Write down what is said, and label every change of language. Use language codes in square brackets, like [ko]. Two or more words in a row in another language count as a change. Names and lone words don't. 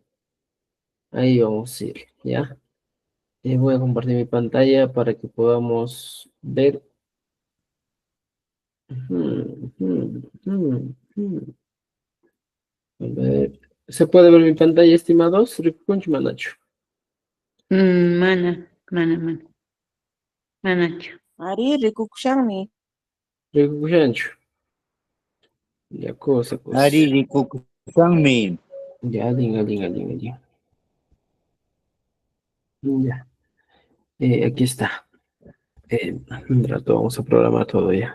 [es] Ahí vamos a ir, ¿ya? Voy a compartir mi pantalla para que podamos ver. Ujú, ujú, ujú, ujú. A ver. ¿Se puede ver mi pantalla, estimados? [qu] Rikunch Manacho. mana. Manachu. Ari, rikukushanmi. Rikunch. Ya, cosa. Ari rikukusangmi. Ya, alin. Ya. [es] Aquí está. Un rato vamos a programar todo ya.